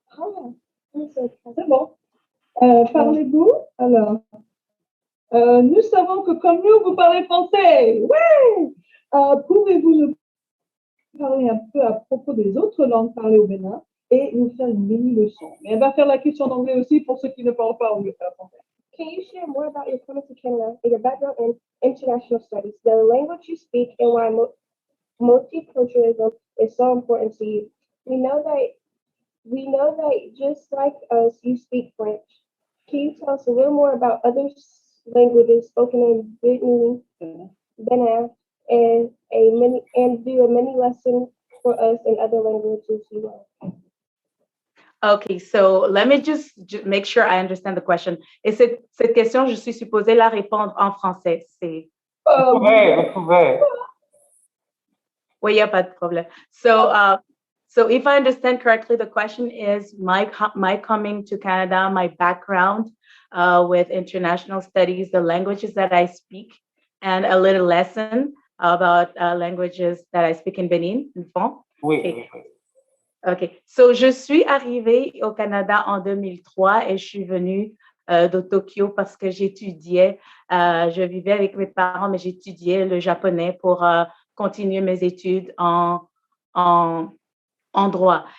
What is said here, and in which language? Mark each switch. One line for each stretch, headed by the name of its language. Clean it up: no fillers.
French: C'est bon. Parlez-vous? Alors, nous savons que comme nous, vous parlez français. Ouais! Pouvez-vous nous parler un peu à propos des autres langues parlées au Bénin et nous faire une mini-leçon? Mais elle va faire la question en anglais aussi pour ceux qui ne parlent pas anglais.
English: Can you share more about your coming to Canada and your background in international studies, the language you speak, and why multiculturalism is so important to you? We know that just like us, you speak French. Can you tell us a little more about other languages spoken in Benin, and do a mini lesson for us in other languages you know? Okay, so let me just make sure I understand the question.
French: Et cette question, je suis supposée la répondre en français. Vous pouvez. Oui, il n'y a pas de problème.
English: So if I understand correctly, the question is my coming to Canada, my background with international studies, the languages that I speak, and a little lesson about languages that I speak in Benin, in fond.
French: Oui.
English: Okay. OK.
French: So, je suis arrivée au Canada en 2003 et je suis venue de Tokyo parce que j'étudiais, je vivais avec mes parents, mais j'étudiais le japonais pour continuer mes études en droit.